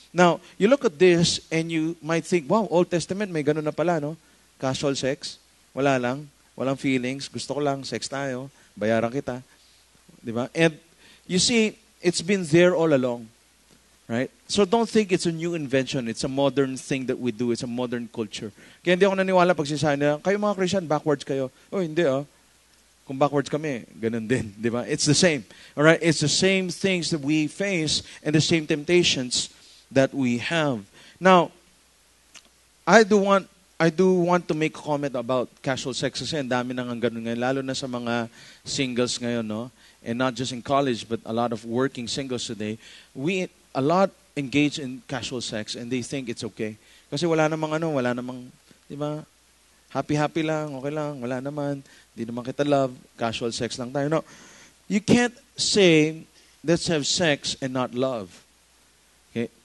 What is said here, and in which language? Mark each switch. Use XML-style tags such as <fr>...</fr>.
<en>Now, you look at this, and you might think, wow, Old Testament,</en> <tl>may ganun na pala, no? Casual sex, wala lang, walang feelings, gusto ko lang, sex tayo, bayaran kita. Diba?</tl> <en>And you see, it's been there all along. Right? So don't think it's a new invention. It's a modern thing that we do. It's a modern culture.</en> <tl>Kaya hindi ako naniwala pag sinasabi na, kayo mga Christian, backwards kayo. Oh, hindi Kung backwards kami, ganun din. Di ba?</tl> <en>It's the same. All right? It's the same things that we face and the same temptations that we have. Now, I do want to make a comment about casual sex</en> <tl>kasi ang dami nang ganun ngayon, lalo na sa mga singles ngayon, no?</tl> <en>And not just in college, but a lot of working singles today. A lot engage in casual sex and they think it's okay.</en> <tl>Kasi wala namang, di ba? Happy-happy lang, okay lang, wala naman, di naman kita love, casual sex lang tayo.</tl> <en>No, you can't say, let's have sex and not love. Okay?</en>